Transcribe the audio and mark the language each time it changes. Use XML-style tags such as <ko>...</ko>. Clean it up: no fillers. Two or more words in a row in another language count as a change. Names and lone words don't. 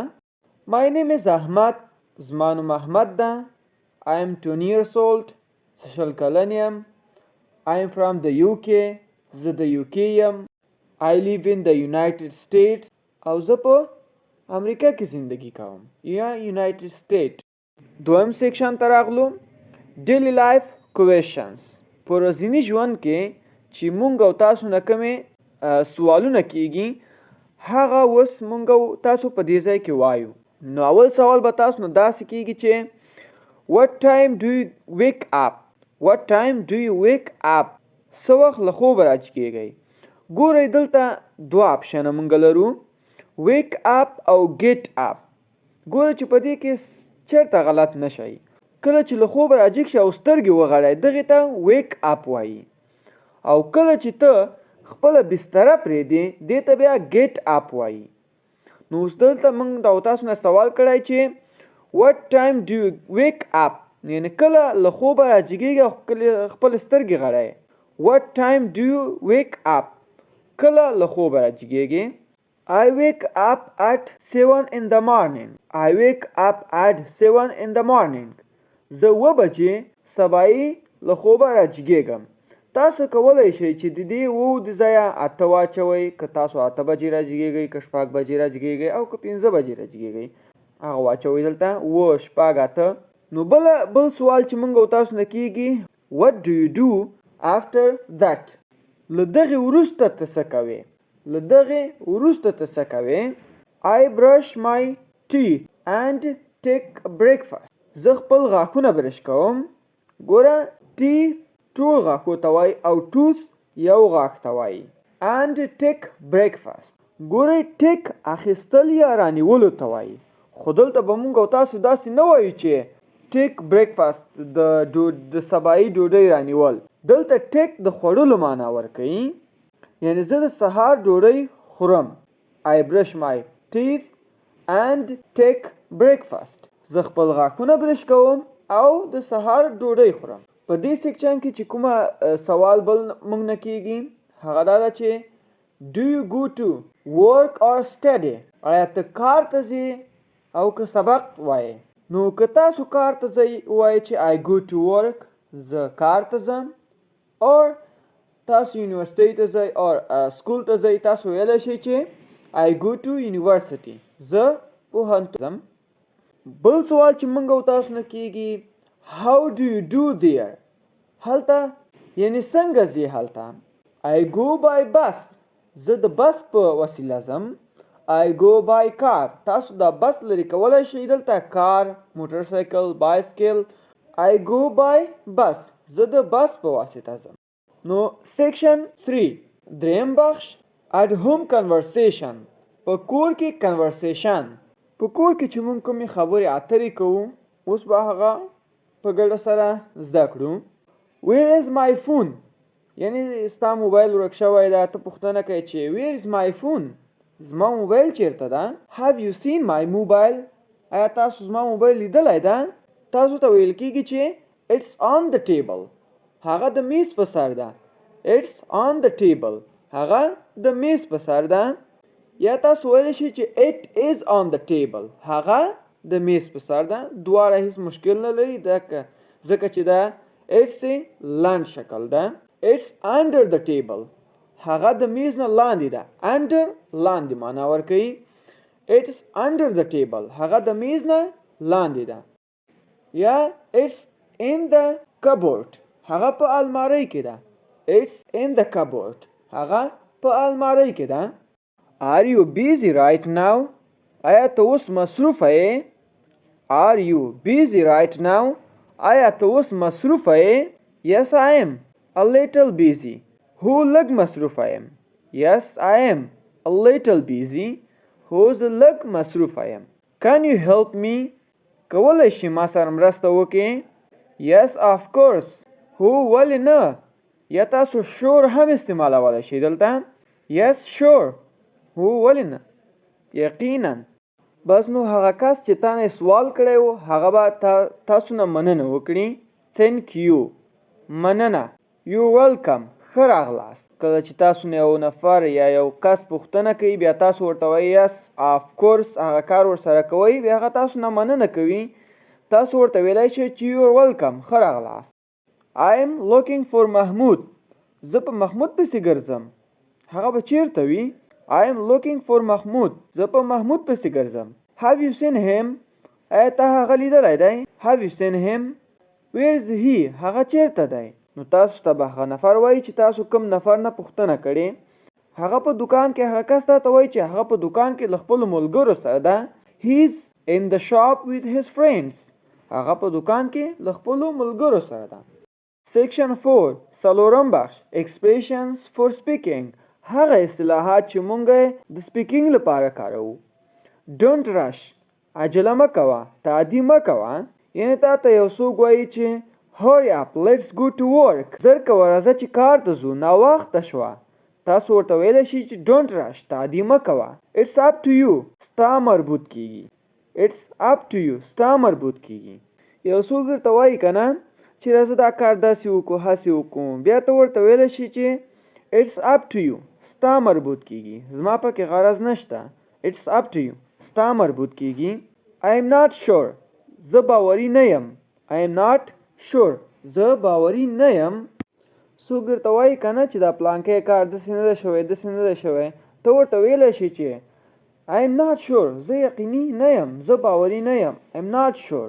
<en>My name is Ahmad</en> <ps>زما نوم احمد ده.</ps> <en>I am 20 years old</en> <ps>زه 20 کلن یم.</ps> <en>I am from the UK</en> <ps>زه د UK یم.</ps> <en>I live in the United States</en> <ps>او زه په امریکا کې زندگی کوم یا</ps> <en>United State.</en> <ps>دویم سیکشن ته راغلو</ps> <en>daily life questions.</en> <ps>په ورځني ژوند کې چې مونږ او تاسو نه کومې سوالونه کیږي هغه اوس مونږ او تاسو په دې ځای کې وایو. نو اول سوال به تاسو نه داسې کیږي چې</ps> <en>What time do you wake up What time do you wake up</en> <ps>څه وخت له خوبه راجګېږئ. ګورئ دلته دوه آپشنه مونږ لرو</ps> <en>wake up</en> <ps>او</ps> <en>get up.</en> <ps>ګوره چې په دې کې چېرته غلط نه شئ. کله چې له خوبه راجګ شئ او سترګې وغړئ دغې ته</ps> <en>wake up</en> <ps>وایي او کله چې ته خپله بستره پرېږدې دې ته بیا</ps> <en>get up</en> <ps>وایي. نو اوس دلته موږ د تاسو نه سوال کړی چې</ps> <en>what time do you wake up</en> <ps>یعنې کله له خوبه راجګېږئ او خپلې سترګې غړئ.</ps> <en>what time do you wake up</en> <ps>کله له خوبه راجګېږئ.</ps> <en>I wake up at 7 in the morning. I wake up at 7 in the morning.</en> <ps>زه 7 بجې سبایي له خوبه راجګېږم. تاسو کولی شئ چې د دې 7 د ځایه 8 واچوئ که تاسو 8 بجې راجګېږئ که 6 بجې راجګېږئ او که 15 بجې راجګېږئ هغه واچوئ دلته 7 6 8. نو بل سوال چې موږ او تاسو نه کېږي</ps> <en>What do you do after that</en> <ps>له دغې وروسته ته څه کوې. له دغې وروسته ته څه کوې.</ps> <en>I brush my teeth and take breakfast.</en> <ps>زه خپل غاښونه برش کوم. ګوره teeth ټول غاښو ته وایي او tooth یو غاښ ته وایي.</ps> <en>and take breakfast.</en> <ps>ګوره take اخیستل یا رانیولو ته وایي خو دلته به مونږ او تاسو داسې نه وایو چې</ps> <en>take breakfast</en> <ps>د سبایي ډوډۍ رانیول. دلته take د خوړلو معنا ورکوي یعنی زه د سهار ډوډۍ خورم.</ps> <en>I brush my teeth and take breakfast.</en> <ps>زه خپل غاښونه برش کوم او د سهار ډوډۍ خورم. په دې سیکشن کې چې کومه سوال بل موږ نه کېږي هغه دا ده چې</ps> <en>Do you go to work or study</en> <ps>آیا ته کار ته ځې او که سبق وایې. نو که تاسو کار ته ځئ وایئ چې</ps> <en>I go to work</en> <ps>زه کار ته ځم. or تاسو یونیورسټۍ ته ځئ او سکول ته ځئ تاسو ویلی شئ چې</ps> <en>I go to university</en> <ps>زه پوهنتون ځم. بل سوال چې موږ او تاسو نه کېږي</ps> <en>How do you do there</en> <ps>هلته یعنی څنګه ځې هلته.</ps> <en>I go by bus</en> <ps>زه د بس په وسیله ځم.</ps> <en>I go by car</en> <ps>تاسو د بس لرې کولی شئ دلته کار موټر سایکل بایسکل.</ps> <en>I go by bus</en> <ps>زه د بس په واسطه ځم. نو سیکشن 3 دریم بخش</ps> <en>at home conversation</en> <ps>په کور کې conversation په کور کې چې مونږ کومې خبرې اترې کوو اوس به هغه په ګډه سره زده کړو.</ps> <en>Where is my phone؟</en> <ps>یعنی ستا موبایل ورک شوی ده، ته پوښتنه کوي چې</ps> <en>Where is my phone؟</en> <ps>زما موبایل چیرته ده؟</ps> <en>Have you seen my mobile؟</en> <ps>آیا تاسو زما موبایل لیدلی ده؟ تاسو ته ویل کېږي چې</ps> <en>It's on the table.</en> <ps>هغه د میز په سر ده.</ps> <en>It's on the table.</en> <ps>هغه د میز په سر ده. یا تاسو ویلی شئ چې</ps> <en>It is on the table.</en> <ps>هغه د میز په سر ده. دواړه هیڅ مشکل نه لري ځکه چې دا It's لنډ شکل ده.</ps> <en>It's under the table.</en> <ps>هغه د میز نه لاندې ده. Under لاندې معنا ورکوي.</ps> <en>It's under the table.</en> <ps>هغه د میز نه لاندې ده. یا</ps> <en>It's in the cupboard.</en> <ps>هغه په الماری کې ده.</ps> <en>It's in the cupboard.</en> <ps>هغه په الماری کې ده.</ps> <en>Are you busy right now؟</en> <ps>آیا ته اوس مصروفه یې؟</ps> <en>Are you busy right now؟</en> <ps>آیا ته اوس مصروفه یې؟</ps> <en>Yes, I am a little busy.</en> <ps>هو لږ مصروفه یم.</ps> <en>Yes, I am a little busy.</en> <ps>هو زه لږ مصروفه یم.</ps> <en>Can you help me؟</en> <ps>کولی شي ما سره مرسته وکړې؟</ps> <en>Yes, of course.</en> <ps>هو ولې نه؟ یا تاسو sure هم استعمالولی شئ دلته.</ps> <en>Yes, sure.</en> <ps>هو ولې نه؟ یقینا. بس نو هغه کس چې تا نه سوال کړی و هغه به تاسو نه مننه وکړي.</ps> <en>Thank you. مننه. You welcome.</en> <ps>ښه راغلاست. کله چې تاسو نه یو نفر یا یو کس پوښتنه کوي بیا تاسو ورته وایي</ps> <en>Yes, of course.</en> <ps>هغه کار ورسره کوئ بیا هغه تاسو نه مننه کوي. تاسو ورته ویلی شئ چې</ps> <en>You are welcome.</en> <ps>ښه راغلاست.</ps> <en>I am looking for محمود.</en> <ps>زه په محمود پسې ګرځم. هغه به چیرته وي؟</ps> <en>I am looking for محمود.</en> <ps>زه په محمود پسې ګرځم.</ps> <en>Have you seen him؟</en> <ps>آیا ته هغه لیدلی دی؟</ps> <en>Have you seen him؟ Where is he؟</en> <ps>هغه چیرته دی؟ نو تاسو ته به هغه نفر وایي چې تاسو کوم نفر نه پوښتنه کړې. هغه په دکان کې هغه کس ته وایي چې هغه په دکان کې له خپلو ملګرو سره ده.</ps> <en>He is in the shop with his friends.</en> <ps>هغه په دکان کې له خپلو ملګرو سره ده.</ps> <en>Section 4</en> <ps>څلورم بخش</ps> <en>Expressions for speaking.</en> <ps>هغه اصطلاحات چې مونږ د سپیکینګ لپاره کاروو.</ps> <en>Don't rush.</en> <ps>عجله مه کوه. تعدي مه کوه. یعنی تا ته یو څوک وایي چې</ps> <en>Hurry up, let's go to work.</en> <ps>زر کوه راځه چې کار ته ځو. ناوخته شوه. تاسو ورته ویلی شئ چې</ps> <en>Don't rush.</en> <ps>تعدي مه کوه.</ps> <en>It's up to you.</en> <ps>ستا مربوط کیږي.</ps> <en>It's up to you.</en> <ps>ستا مربوط کیږي. یو څوک درته وایي که نه چې راځه دا کار داسې وکړو هسې وکړو بیا ته ورته ویلی شي چې</ps> <en>It's up to you.</en> <ps>ستا مربوط کیږي. زما پکې غرض نشته.</ps> <en>It's up to you.</en> <ps>ستا مربوط کیږي.</ps> <en>I am not sure.</en> <ps>زه باوري نه یم.</ps> <en>I am not sure.</en> <ps>زه باوري نه یم. څوک درته وایي که نه چې دا پلانکی کار داسې نه ده شوی داسې نه ده شوی ته ورته ویلی شي چې</ps> <en>I am not sure.</en> <ps>زه یقیني نه یم. زه باوري نه یم.</ps> <en>I am not sure.</en>